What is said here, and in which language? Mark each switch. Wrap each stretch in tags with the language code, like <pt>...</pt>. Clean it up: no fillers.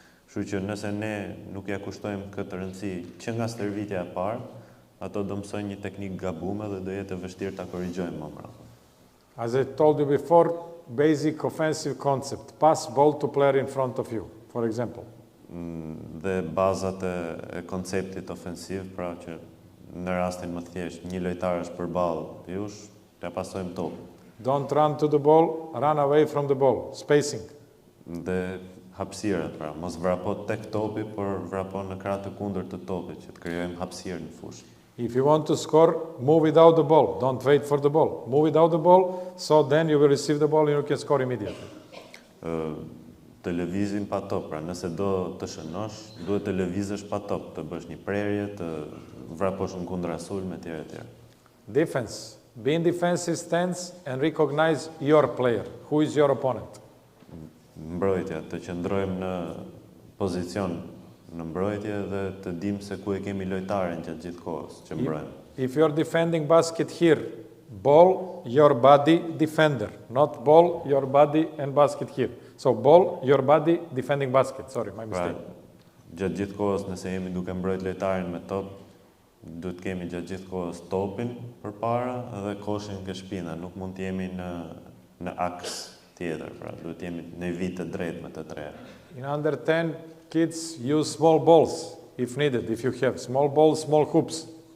<sq>Kështu që nëse ne nuk ja kushtojmë këtë rëndësi që nga stërvitja e parë, ato do mësojnë një teknikë gabume dhe do jetë e vështirë ta korrigjojmë më mbrapa.</sq> <en>As I told you before, basic offensive concept, pass ball to player in front of you, for example.</en> <sq>Dhe bazat e konceptit ofensiv, pra që në rastin më thjesht, një lojtar është përballë jush, t'ia pasojmë topin.</sq> <en>Don't run to the ball, run away from the ball. Spacing.</en> <sq>Dhe hapësirat, pra, mos vrapo tek topi, por vrapo në krah të kundërt të topit, që të krijojmë hapësirë në fushë.</sq> <en>If you want to score, move without the ball. Don't wait for the ball. Move without the ball, so then you will receive the ball and you can score immediately.</en> <sq>Të lëvizim pa top, pra nëse do të shënosh, duhet të lëvizësh pa top, të bësh një prerje, të vraposh në kundra sulme, etj. etj.</sq> <en>Defense. Be in defensive stance and recognize your player. Who is your opponent?</en> <sq>Mbrojtja, të qëndrojmë në pozicion në mbrojtje dhe të dim se ku e kemi lojtaren gjatë gjithë kohës që mbrojmë.</sq> <en>If you're defending basket here, ball, your body, defender. Not ball, your body and basket here. So ball, your body, defending basket. Sorry, my mistake.</en> <sq>Gjatë gjithë kohës, nëse jemi duke mbrojt lojtarin me top, duhet kemi gjatë gjithë kohës topin përpara dhe koshin nga shpina. Nuk mund të jemi në aks tjetër, pra duhet jemi në vit të drejtë me të tre.</sq> <en>In under 10, kids use small balls if needed, if you have small balls, small hoops.</en>